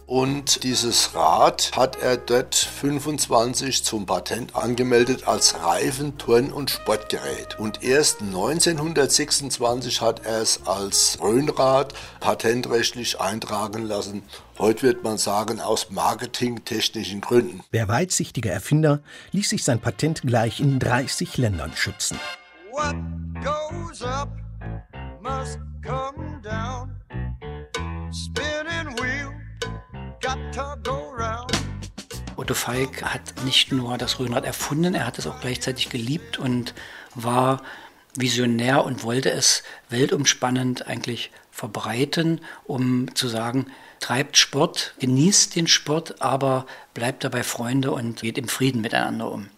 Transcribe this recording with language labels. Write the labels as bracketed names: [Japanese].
[German] Und dieses Rad hat er dort 25 zum Patent angemeldet als Reifen-, Turn- und Sportgerät. Und erst 1926 hat er es als Rhönrad patentrechtlich eintragen lassen. Heute wird man sagen, aus marketingtechnischen Gründen. Der weitsichtige Erfinder ließ sich sein Patent gleich in 30 Ländern schützen. [English] What goes up must come down. Spinning wheel got to go round. [German] Otto Feig hat nicht nur das Rennrad erfunden, er hat es auch gleichzeitig geliebt und war visionär und wollte es weltumspannend eigentlich verbreiten, um zu sagen, treibt Sport, genießt den Sport, aber bleibt dabei Freunde und geht im Frieden miteinander um.